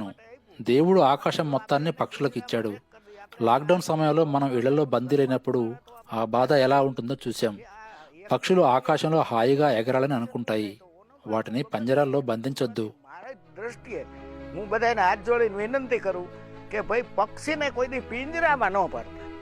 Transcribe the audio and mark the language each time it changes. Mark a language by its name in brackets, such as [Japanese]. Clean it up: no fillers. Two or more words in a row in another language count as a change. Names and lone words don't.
[Telugu] దేవుడు ఆకాశం మొత్తాన్ని పక్షులకు ఇచ్చాడు. లాక్డౌన్ సమయంలో మనం ఇళ్లలో బందీలైనప్పుడు ఆ బాధ ఎలా ఉంటుందో చూశాం. పక్షులు ఆకాశంలో హాయిగా ఎగరాలని అనుకుంటాయి. వాటిని పంజరాల్లో బంధించొద్దు. [Gujarati] દ્રષ્ટિએ હું બધાને હાથ જોડીને વિનંતી કરું કે ભાઈ પક્ષીને કોઈ દી પિંજરામાં ન પાડતા.